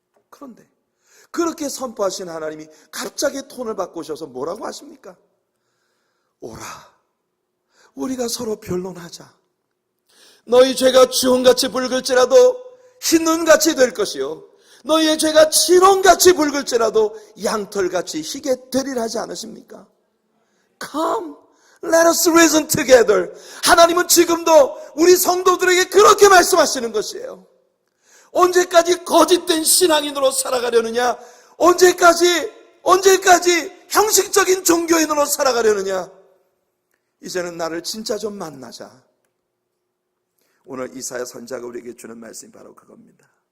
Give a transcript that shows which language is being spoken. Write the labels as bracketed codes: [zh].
[ko] 그런데 그렇게 선포하신 하나님이 갑자기 톤을 바꾸셔서 뭐라고 하십니까? 오라, 우리가 서로 변론하자. 너희 죄가 주홍같이 붉을지라도 흰 눈같이 될 것이요, 너희의 죄가 진홍같이 붉을지라도 양털같이 희게 되리라 하지 않으십니까? [en] Come, let us reason together. [ko] 하나님은 지금도 우리 성도들에게 그렇게 말씀하시는 것이에요. 언제까지 거짓된 신앙인으로 살아가려느냐? 언제까지 형식적인 종교인으로 살아가려느냐? 이제는 나를 진짜 좀 만나자. 오늘 이사야 선지자가 우리에게 주는 말씀이 바로 그겁니다.